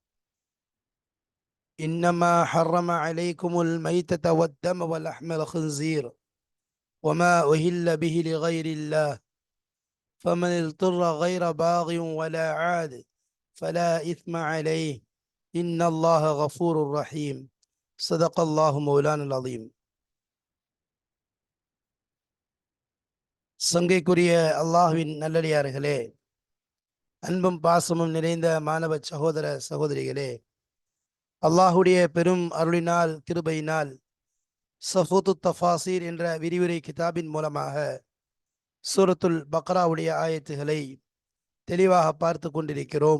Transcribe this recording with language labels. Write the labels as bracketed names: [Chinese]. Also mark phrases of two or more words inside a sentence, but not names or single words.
[Arabic] إنما حرم عليكم الميتة والدم ولحم الخنزير وما أهل به لغير الله، فمن اضطر غير باغ ولا عاد فلا إثم عليه، إن الله غفور رحيم. صدق الله مولانا العظيم. [Tamil] சங்கைக்குரிய அல்லாஹ்வின் நல்லடியார்களே, அன்பும் பாசமும் நிறைந்த மாணவ சகோதர சகோதரிகளே, அல்லாஹுடைய பெரும் அருளினால் கிருபையினால் சஃபூத்து தஃபாசீர் என்ற விரிவுரை கிதாபின் மூலமாக சூரத்துல் பக்ராவுடைய ஆயத்துகளை தெளிவாக பார்த்து கொண்டிருக்கிறோம்.